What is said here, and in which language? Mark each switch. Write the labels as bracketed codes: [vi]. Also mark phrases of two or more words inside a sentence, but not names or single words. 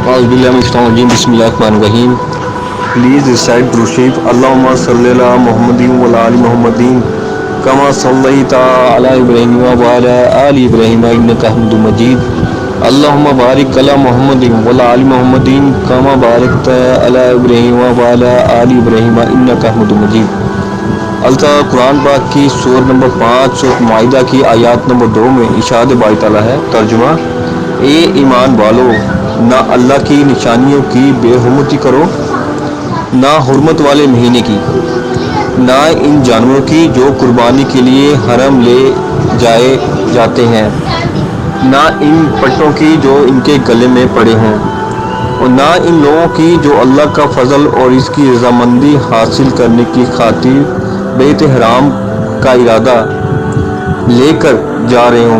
[ar] أعوذ بالله بسم الله الرحمن الرحيم. [en] Please recite Durood Sharif. [ar] اللهم صل على محمد وعلى آل محمد كما صليت على إبراهيم وعلى آل إبراهيم إنك حميد مجيد. اللهم بارك على محمد وعلى آل محمد كما باركت على إبراهيم وعلى آل إبراهيم إنك حميد مجيد. [ur] اللہ قرآن پاک کی سورہ نمبر 5 سورہ مائدہ کی آیات نمبر 2 میں ارشاد باری تعالیٰ ہے. ترجمہ: اے ایمان والو، نہ اللہ کی نشانیوں کی بے حرمتی کرو، نہ حرمت والے مہینے کی، نہ ان جانوروں کی جو قربانی کے لیے حرم لے جائے جاتے ہیں، نہ ان پٹوں کی جو ان کے گلے میں پڑے ہوں، اور نہ ان لوگوں کی جو اللہ کا فضل اور اس کی رضامندی حاصل کرنے کی خاطر بیت حرام کا ارادہ لے کر جا رہے ہوں.